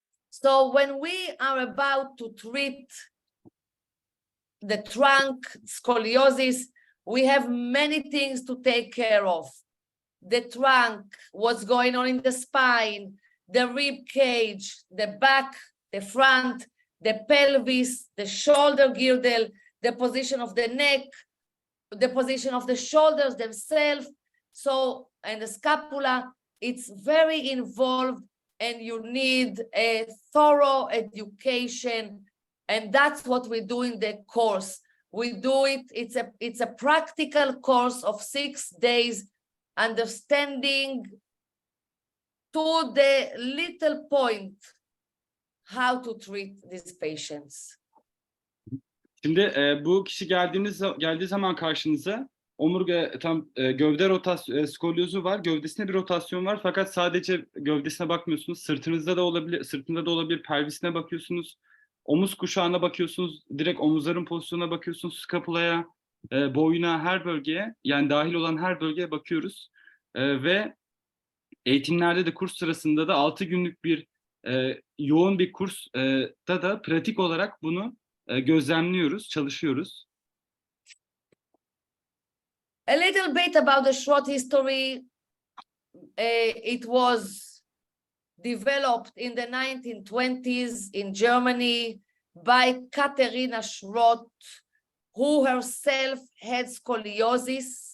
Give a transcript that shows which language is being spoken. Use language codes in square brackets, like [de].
[en] So when we are about to treat the trunk scoliosis, we have many things to take care of. The trunk, what's going on in the spine, the rib cage, the back, the front, the pelvis, the shoulder girdle, the position of the neck, the position of the shoulders themselves, so, and the scapula. It's very involved, and you need a thorough education, and that's what we do in the course. We do it, it's a practical course of 6 days, understanding to the little point how to treat these patients. [tr] Şimdi bu kişi geldiği zaman karşınıza omurga gövde skolyozu var. Gövdesinde bir rotasyon var. Fakat sadece gövdesine bakmıyorsunuz. Sırtınızda da olabilir, sırtında da olabilir, pelvisine bakıyorsunuz. Omuz kuşağına bakıyorsunuz. Direkt omuzların pozisyonuna bakıyorsunuz. Skapulaya, boyuna, her bölgeye, yani dahil olan her bölgeye bakıyoruz. Ve eğitimlerde de kurs sırasında da 6 günlük bir yoğun bir kursta da pratik olarak bunu gözlemliyoruz, çalışıyoruz. [en] A little bit about the short history. It was developed in the 1920s in Germany by Katharina Schroth, who herself had scoliosis.